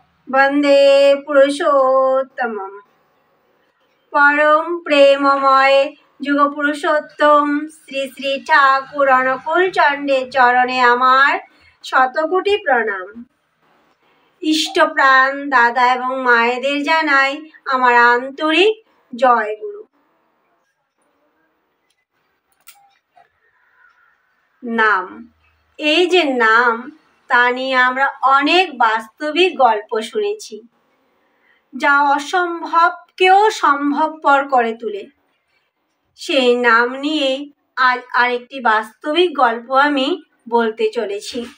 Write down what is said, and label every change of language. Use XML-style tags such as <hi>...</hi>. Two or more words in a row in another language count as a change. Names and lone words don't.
<sa>वंदे पुरुषोत्तमम्।</sa> <bn>পরম প্রেমময় যুগ পুরুষোত্তম শ্রী শ্রী ঠাকুর অনুকূল চন্দ্রের চরণে আমার শতকোটি প্রণাম। ইষ্ট প্রাণ দাদা এবং মায়েদের জানাই আমার আন্তরিক জয় গুরু। नाम এই যে নাম তা নিয়ে আমরা অনেক বাস্তবিক গল্প শুনেছি, যা অসম্ভবকেও সম্ভবপর করে তোলে। সেই নাম নিয়ে আজ আরেকটি বাস্তবিক গল্প আমি বলতে চলেছি।</bn>